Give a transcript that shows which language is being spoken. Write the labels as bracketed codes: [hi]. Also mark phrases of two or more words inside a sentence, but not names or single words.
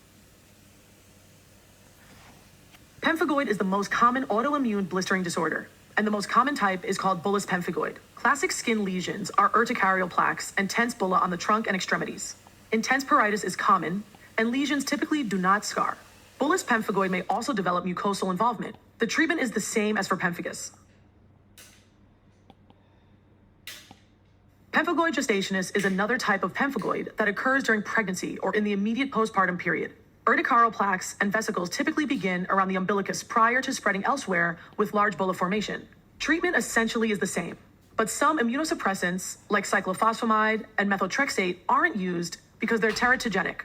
[en] Pemphigoid is the most common autoimmune blistering disorder, and the most common type is called bullous pemphigoid. Classic skin lesions are urticarial plaques and tense bulla on the trunk and extremities. Intense pruritus is common, and lesions typically do not scar. Bullous pemphigoid may also develop mucosal involvement. The treatment is the same as for pemphigus. Pemphigoid gestationis is another type of pemphigoid that occurs during pregnancy or in the immediate postpartum period. Urticarial plaques and vesicles typically begin around the umbilicus prior to spreading elsewhere with large bulla formation. Treatment essentially is the same, but some immunosuppressants like cyclophosphamide and methotrexate aren't used because they're teratogenic.